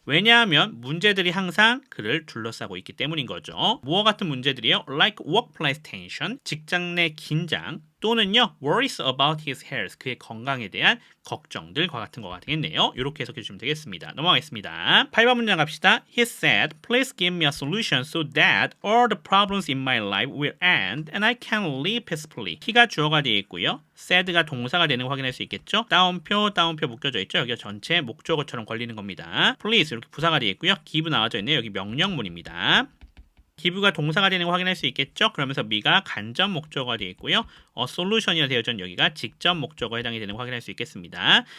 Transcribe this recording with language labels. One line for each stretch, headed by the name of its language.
Korean: 왜냐하면 문제들이 항상 그를 둘러싸고 있기 때문인 거죠. 무엇 같은 문제들이요?
English: like workplace tension,
Korean: 직장 내 긴장, 또는요,
English: worries about his health,
Korean: 그의 건강에 대한 걱정들과 같은 거가 되겠네요. 이렇게 해석해 주시면 되겠습니다. 넘어가겠습니다. 8번 문장 갑시다.
English: He said, please give me a solution so that all the problems in my life will end and I can live peacefully.
Korean: he가 주어가 되어 있고요. said가 동사가 되는 거 확인할 수 있겠죠. 따옴표 묶여져 있죠. 여기가 전체 목적어처럼 걸리는 겁니다. please 이렇게 부사가 되어 있고요. give 나와져 있네요. 여기 명령문입니다. 기부가 동사가 되는 거 확인할 수 있겠죠? 그러면서 미가 간접 목적어가 되어 있고요. solution이라 되어져 있는 여기가 직접 목적어에 해당이 되는 거 확인할 수 있겠습니다.